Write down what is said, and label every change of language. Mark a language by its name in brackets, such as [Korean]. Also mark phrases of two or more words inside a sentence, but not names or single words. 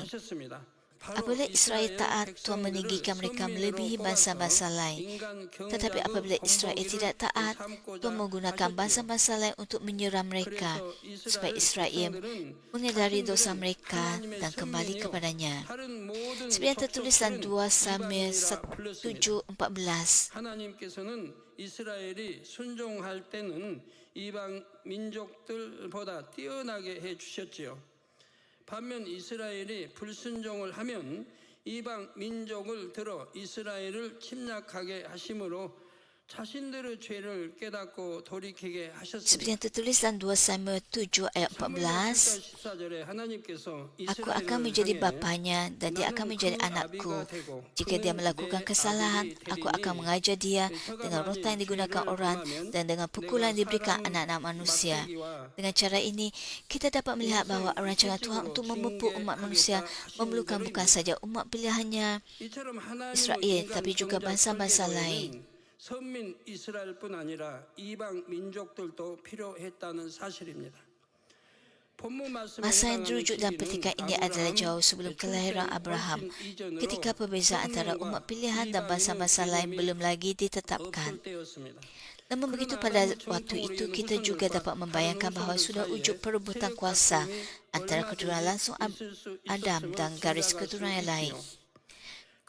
[Malay] Apabila Israel taat, Tuhan meninggikan mereka melebihi bangsa-bangsa lain. Tetapi apabila Israel tidak taat, Tuhan menggunakan bangsa-bangsa lain untuk menyerang mereka, supaya Israel menyadari dosa mereka dan kembali kepadanya. Seperti yang tertulis dalam 2 Samuel 7:14. [Korean] 하나님께서는 이스라엘이 순종할 때는 이방 민족들보다 뛰어나게 해 주셨지요. 반면 이스라엘이 불순종을 하면 이방 민족을 들어 이스라엘을 침략하게 하심으로 자신들의 죄를 깨닫고 돌이키게 하셨습니다. [Malay] Seperti yang tertulis dalam 2 Samuel 7 ayat 14, Aku akan menjadi bapanya dan dia akan menjadi anakku. Jika dia melakukan kesalahan, aku akan mengajar dia dengan rotan yang digunakan orang dan dengan pukulan yang diberikan anak-anak manusia. Dengan cara ini, kita dapat melihat bahawa rancangan Tuhan untuk memupuk umat manusia memerlukan bukan saja umat pilihannya Israel, tapi juga bangsa-bangsa lain. [Korean] 선민 이스라엘뿐 아니라 이방 민족들도 필요했다는 사실입니다. [Malay] Masa yang dirujuk dalam petikan ini adalah jauh sebelum kelahiran Abraham, ketika perbezaan antara umat pilihan dan bangsa-bangsa lain belum lagi ditetapkan. Namun begitu, pada waktu itu kita juga dapat membayangkan bahawa sudah wujud perebutan kuasa antara keturunan langsung Adam dan garis keturunan yang lain.